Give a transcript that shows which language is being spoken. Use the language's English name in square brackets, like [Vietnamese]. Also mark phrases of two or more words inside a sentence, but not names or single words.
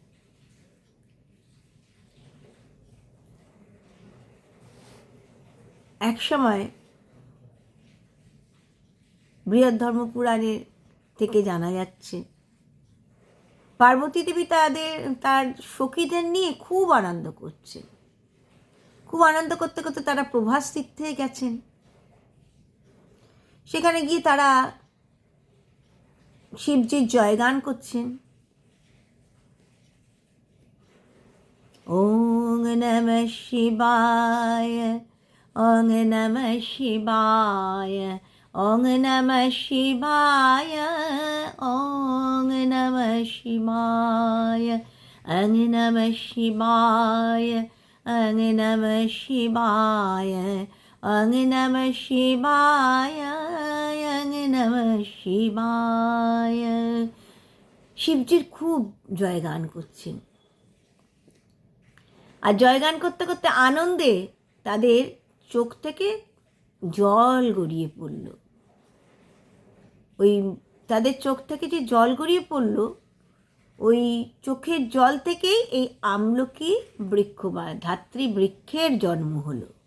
[Bangla] এক সময় বৃহদ্ধর্মপুরাণের থেকে জানা যাচ্ছে পার্বতী দেবী তার সখীদের নিয়ে খুব আনন্দ করছেন। খুব আনন্দ করতে করতে তারা প্রভাস তীর্থে গেছেন। সেখানে গিয়ে তারা শিবজির জয়গান করছেন। [Sanskrit] ওং নমঃ শিবায়, ওং নমঃ শিবায়, ওং নমঃ শিবায়, ওং নমঃ শিবায়, ওং নমঃ শিবায়, ওং নমঃ শিবায়, ওং নমঃ শিবায়, ওং নমঃ শিবায়। [Bangla] শিবজির খুব জয়গান করছেন। আর জয়গান করতে করতে আনন্দে তাদের চোখ থেকে জল গড়িয়ে পড়ল। ওই তাদের চোখ থেকে যে জল গড়িয়ে পড়ল, ওই চোখের জল থেকেই এই আমলকি বৃক্ষ বা ধাত্রী বৃক্ষের জন্ম হলো।